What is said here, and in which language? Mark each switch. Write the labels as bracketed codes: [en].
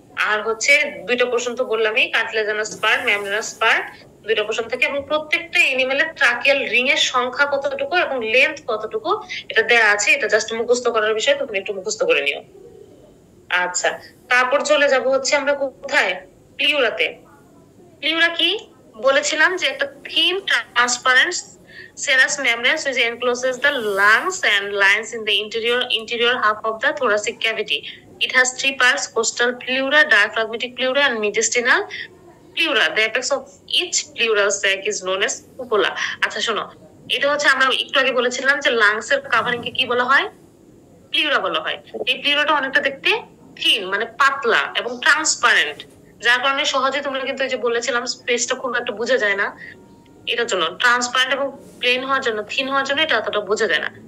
[bn] আর হচ্ছে 2টা পোর্শন তো বললামই, কার্টিলেজেনাস পার্ট, মেমব্রেনাস পার্ট, 2টা পোর্শন থাকে। এবং প্রত্যেকটা এনিমেলের ট্রাকিয়াল রিং এর সংখ্যা কতটুকু এবং লেন্থ কতটুকু এটা দেয়া আছে। এটা জাস্ট মুখস্থ করার বিষয়, তুমি একটু মুখস্থ করে নিও। আচ্ছা, তারপর চলে যাব হচ্ছে আমরা কোথায়, প্লিউরাতে। প্লিউরা কি বলেছিলাম, যে একটা [en] Thin transparent serous membrane which encloses the lungs and lines in the interior half of the thoracic cavity. It has 3 parts: costal pleura, diaphragmatic pleura, and mediastinal pleura, the apex of each pleural sac is known as cupola. [bn] আচ্ছা শোনো, এটা হচ্ছে আমরা একটু আগে বলেছিলাম যে lungs এর কাভারিং কে কি বলা হয়? প্লিউরা বলা হয়। এই প্লিউরাটা অনেকটা দেখতে থিন, মানে পাতলা এবং ট্রান্সপারেন্ট, যার কারণে সহজে তোমরা কিন্তু এই যে বলেছিলাম স্পেসটা খুব একটা বোঝা যায় না, এটার জন্য ট্রান্সপারেন্ট এবং প্লেন হওয়ার জন্য, থিন হওয়ার জন্য এটা এতটা বোঝা যায় না।